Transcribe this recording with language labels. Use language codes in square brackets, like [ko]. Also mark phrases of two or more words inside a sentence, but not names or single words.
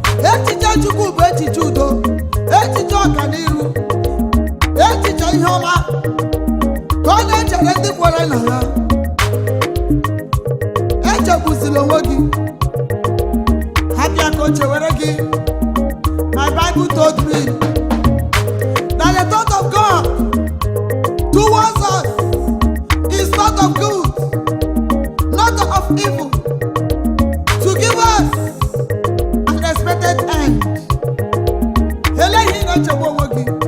[ig] Echiche Chukwu bụ echiche udo, echiche ọganiru, echiche ihe ọma ka ọ na-echere ndị kwere na ya. Echegbuzila onwe gị. Hapụ ya ka o chewere gị. [en] My Bible told me that the thought of God towards us is thought of good, not of evil, to give us an expected end. [ig] Elee ihe ị na-echegbu onwe gị?